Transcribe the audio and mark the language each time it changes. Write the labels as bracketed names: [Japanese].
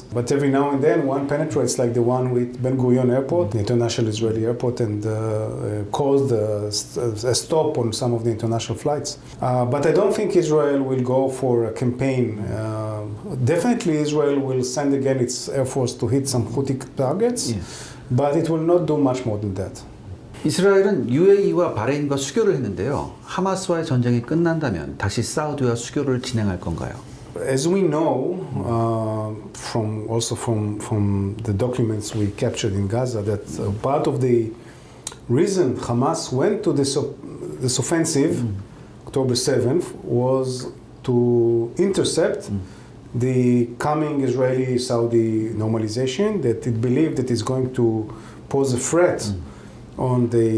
[English] But every now and then, one penetrates, like the one with Ben Gurion Airport, the international Israeli airport, and caused a stop on some of the international flights. But I don't think Israel will go for a campaign. Definitely, Israel will send again its air force to hit some Houthi targets, but it will not do much more than that. [Korean] 이스라엘은 UAE와 바레인과 수교를 했는데요. 하마스와의 전쟁이 끝난다면 다시 사우디와 수교를 진행할 건가요? [English] As we know from the documents we captured in Gaza, that part of the reason Hamas went to this offensive, October 7th, was to intercept the coming Israeli-Saudi normalization, that it believed that is going to pose a threat on